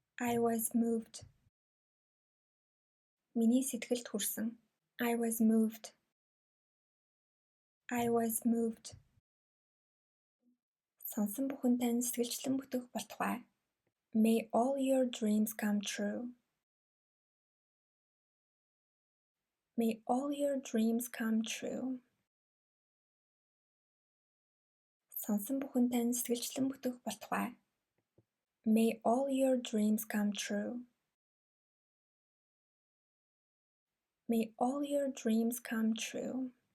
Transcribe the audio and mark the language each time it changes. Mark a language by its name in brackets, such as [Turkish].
[English] I was moved. [Mongolian] Миний сэтгэлд хүрсэн. [English] I was moved. I was moved. [Mongolian] Сонсон бүхэн тань сэтгэлчлэн бүтэх болтугай. [English] May all your dreams come true. May all your dreams come true. [Mongolian] Сонсон бүхэн тань сэтгэлчлэн бүтэх болтугай. [English] May all your dreams come true. May all your dreams come true.